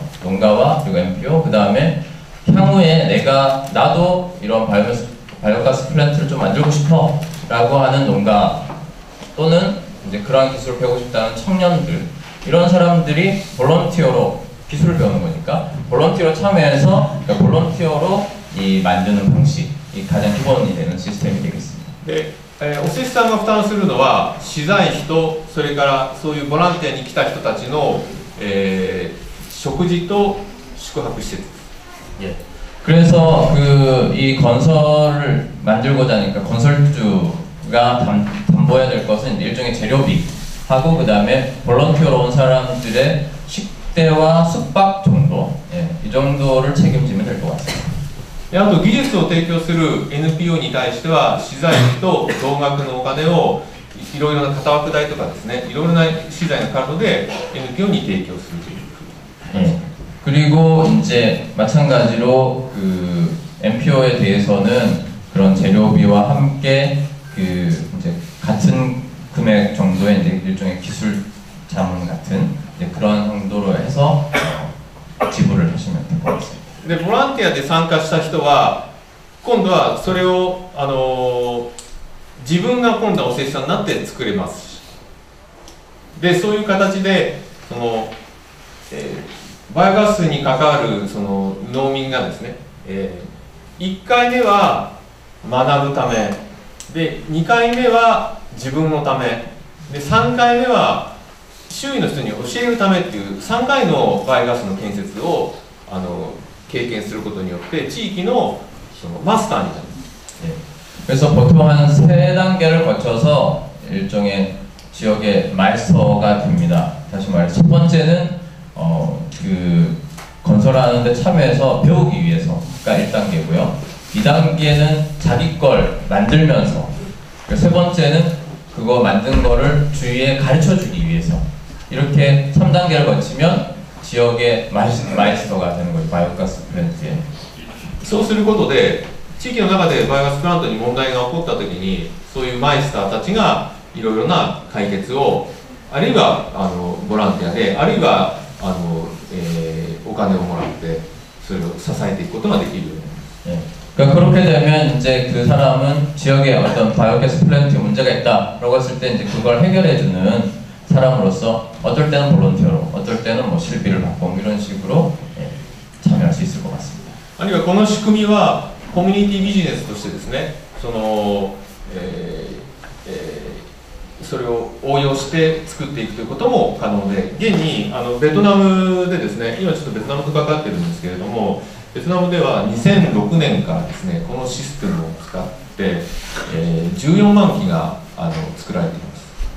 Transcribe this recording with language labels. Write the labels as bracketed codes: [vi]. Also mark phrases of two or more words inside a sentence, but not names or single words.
[ko] 농가와 그리고 MPO 그 다음에 향후에 나도 이런 바이오가스 플랜트를 좀 만들고 싶어 라고 하는 농가 또는 이제 그러한 기술을 배우고 싶다는 청년들 이런 사람들이 볼런티어로 기술을 배우는 거니까 볼런티어로 참여해서 그러니까 볼런티어로 이 만드는 방식이 가장 기본이 되는 시스템이 되겠습니다. [ja] で、お施主さんが負担するのは資材費とそれからそういうボランティアに来た人たちの、食事と宿泊施設。 [ko] 예. 그래서 이 건설을 만들고자 하니까 건설주가 담보해야 될 것은 일종의 재료비하고 그 다음에 볼런티어로 온 사람들의 식대와 숙박 정도, 예, 이 정도를 책임지면 될 것 같습니다. [ja] であと技術を提供する NPO に対しては資材費と同額のお金をいろいろな型枠代とかですね、いろいろな資材のカードで NPO に提供するという。 [ko] 예. 그리고 이제 마찬가지로 그 NPO에 대해서는 그런 재료비와 함께 그 이제 같은 금액 정도의 이제 일종의 기술 자문 같은 이제 그런 정도로 해서 지불을 하시면 될 것 같습니다. [ja] でボランティアで参加した人は今度はそれを自分が今度はお施主さんになって作れますし、でそういう形でその、バイオガスに関わるその農民がですね、1回目は学ぶためで2回目は自分のためで3回目は周囲の人に教えるためっていう3回のバイオガスの建設を経験することによって地域のそのマスターになる。 [ko] 예. 그래서 보통 한 3단계를 거쳐서 일종의 지역의 마이스터가 됩니다. 다시 말해서 첫 번째는 그 건설하는 데 참여해서 배우기 위해서가 1단계고요. 2단계는 자기 걸 만들면서, 세 번째는 그거 만든 거를 주위에 가르쳐 주기 위해서, 이렇게 3단계를 거치면 지역의 마이스터가 되는 거죠. 바이오가스 플랜트에. [ja] そうすることで地域の中でバイオガスプラントに問題が起こった時にそういうマイスターたちがいろいろな解決をあるいはボランティアであるいはお金をもらってそれを支えていくことができるようになります。 [ko] 그러니까 그렇게 되면 이제 그 사람은 지역에 어떤 바이오가스 플랜트 문제가 있다라고 했을 때 이제 그걸 해결해주는 사람으로서 어떨 때는 볼런티어로, 어떨 때는 뭐 실비를 받고 이런 식으로 참여할 수 있을 것 같습니다. [ja] あるいはこの仕組みはコミュニティビジネスとしてですね、それを応用して作っていくということも可能で、現にベトナムでですね、今ちょっとベトナムとかかってるんですけれども、ベトナムでは2006年からですね、このシステムを使って、14万機が作られています。